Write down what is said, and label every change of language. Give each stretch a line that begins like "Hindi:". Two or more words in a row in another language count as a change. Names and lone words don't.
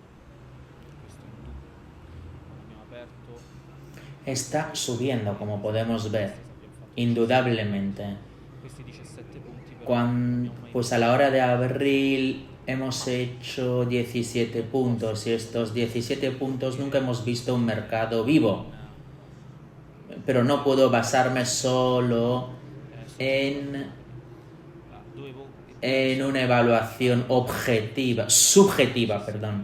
Italian: Questo è un dubbio. Quando abbiamo aperto
Spanish: Está subiendo, como podemos ver,
Italian: abbiamo fatto
Spanish: indudablemente.
Italian: questi 17 punti però non
Spanish: Cuando,
Italian: abbiamo mai
Spanish: pues a la hora de abril hemos hecho 17 puntos y estos 17 puntos nunca hemos visto un mercado vivo. Pero no puedo basarme solo en una evaluación subjetiva, perdón.